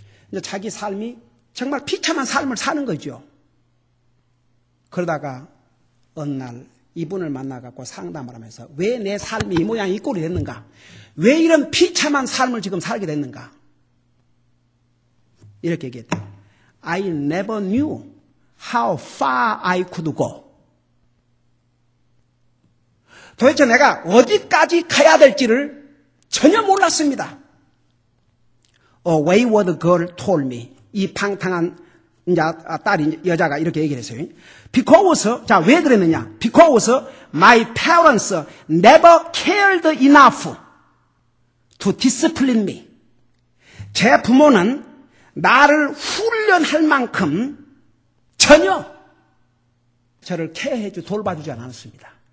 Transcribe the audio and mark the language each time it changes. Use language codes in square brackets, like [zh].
[ko] 이제 자기 삶이 정말 비참한 삶을 사는 거죠. 그러다가 어느 날 이분을 만나갖고 상담을 하면서 왜 내 삶이 이 모양 이 꼴이 됐는가? 왜 이런 비참한 삶을 지금 살게 됐는가? 이렇게 얘기했대요. [en] I never knew how far I could go. [ko] 도대체 내가 어디까지 가야 될지를 전혀 몰랐습니다. [en] A wayward girl told me. [ko] 이 방탕한 여자가 이렇게 얘기를 했어요. Because, 자, 왜 그랬느냐? [en] Because my parents never cared enough to discipline me. [ko] 제 부모는 나를 훈련할 만큼 전혀 저를 케어해주고 돌봐주지 않았습니다.